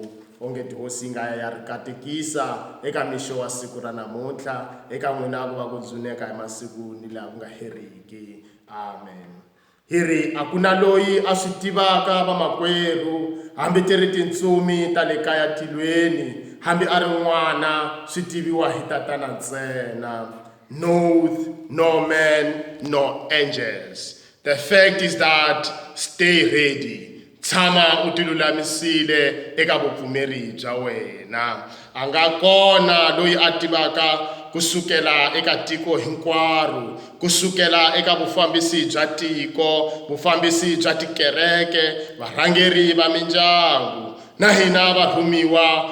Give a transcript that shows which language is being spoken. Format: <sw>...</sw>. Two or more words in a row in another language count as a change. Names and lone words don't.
<ts>Onge hosi yi nga ya ri katekisa eka mixo wa siku ra namuntlha eka n'wina ku va ku dzuneka hi masiku ni laha ku nga heriki. Amen. Hi ri a ku na loyi a swi tivaka vamakwerhu, hambi ti ri tintsumi ta le kaya tilweni, hambi a ri n'wana swi tiviwa hi tatana ntsena.</ts> <en>Knoweth no man nor angels. The fact is that stay ready.</en> <ts>Tshama u tilulamisile eka vupfumeri bya wena. A nga kona loyi a tivaka kusukela eka tiko hinkwaro, kusukela eka vufambisi bya tiko, vufambisi bya tikereke, varhangeri va mindyangu, na hina varhumiwa.</ts>